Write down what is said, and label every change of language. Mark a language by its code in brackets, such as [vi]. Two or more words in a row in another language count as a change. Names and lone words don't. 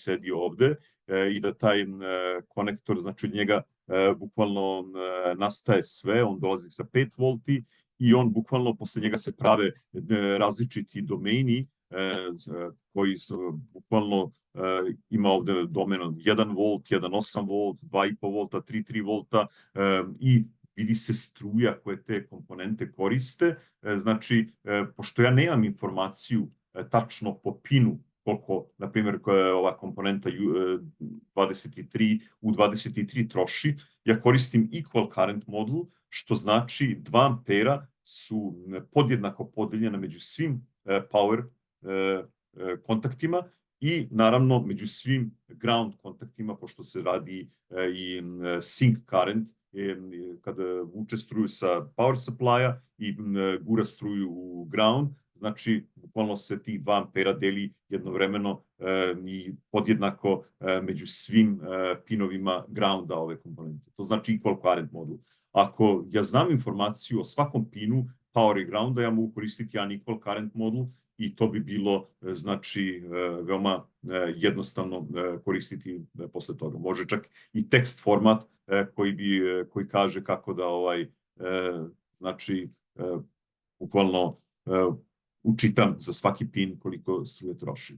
[sr] sedi ovde i da taj konektor, znači od njega bukvalno nastaje sve, on dolazi sa 5 volti i on bukvalno posle njega se prave različiti domeni koji su bukvalno ima ovde domen 1 volt, 1,8 volt, 2,5 volta, 3 volta i vidi se struja koje te komponente koriste. Znači, pošto ja nemam informaciju tačno po pinu koliko, na primjer, ova komponenta U23 troši, ja koristim [en] equal current model, [sr] što znači 2 ampera su podjednako podeljena među svim power kontaktima i naravno među svim ground kontaktima, pošto se radi i [en] sink current, [sr] kada vuče struju sa [en] power supply- [sr] a i gura struju u ground, znači bukvalno se tih 2 ampera deli jednovremeno i podjednako među svim pinovima grounda ove komponente. To znači [en] equal current [sr] modul. Ako ja znam informaciju o svakom pinu power i grounda, ja mogu koristiti jedan [en] equal current [sr] modul i to bi bilo, znači, veoma jednostavno koristiti posle toga. Može čak i tekst format koji kaže kako da znači, bukvalno učitam za svaki pin koliko struje troši.